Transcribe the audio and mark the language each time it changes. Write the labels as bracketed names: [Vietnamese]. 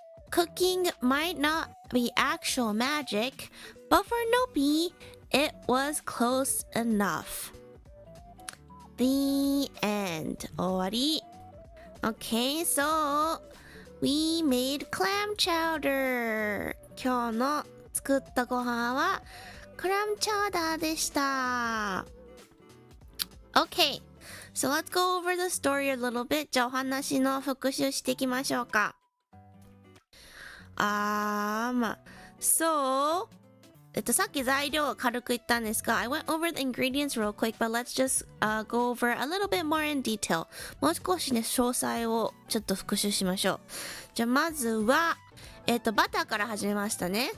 [English] Cooking might not be actual magic, but for Nobi, it was close enough. The end. 終わり。 Okay, so we made clam chowder. [Japanese] 今日の作ったご飯はクラムチャウダーでした。Okay, [English] So let's go over the story a little bit. [Japanese] じゃあお話の復習していきましょうか。 [English] So [Japanese] さっき材料を軽く言ったんですが [English] I went over the ingredients real quick, but let's just go over a little bit more in detail. [Japanese] もう少しね、詳細をちょっと復習しましょう。じゃあまずは、バターから始めましたね。